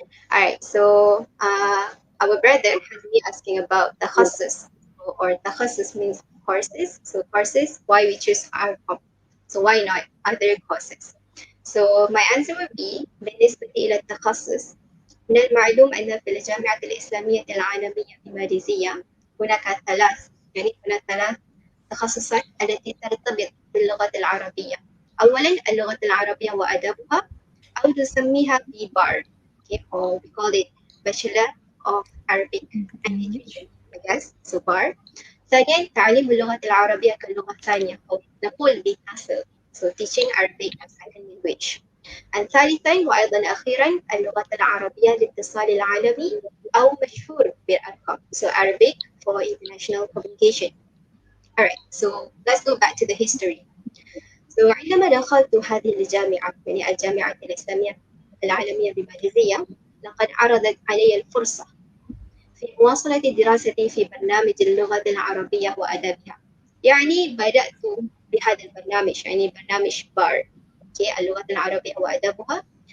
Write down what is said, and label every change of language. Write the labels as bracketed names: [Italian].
[English] Alright, so our brother has been asking about takhasus, or takhasus means courses. So courses, why we choose Arcom? So why not other courses? So my answer would be [Arabic] بالنسبة إلى التخصص، من المعلوم أن في الجامعة الإسلامية العالمية بماليزيا هناك ثلاث تخصصات التي ترتبط باللغة العربية. أولا اللغة العربية وأدبها، أو نسميها [English] BAR, okay, or we call it Bachelor of Arabic and Literature, I guess, so BAR. [Arabic] ثانيا تعليم اللغة العربية كلغة ثانية، أو نقول بتاسل, [English] so teaching Arabic as second language. [Arabic] ثالثا وأيضا أخيرا اللغة العربية للاتصال العالمي أو مشهور بالأرقام, [English] so Arabic for international communication. Alright, so let's go back to the history. [Arabic] So عندما دخلت هذه الجامعة، يعني الجامعة الإسلامية العالمية بماليزيا، لقد عرضت علي الفرصة في مواصلة دراستي في برنامج اللغة العربية وأدبها. يعني بدأت بهذا البرنامج، يعني برنامج بار، اللغة العربية وأدبها.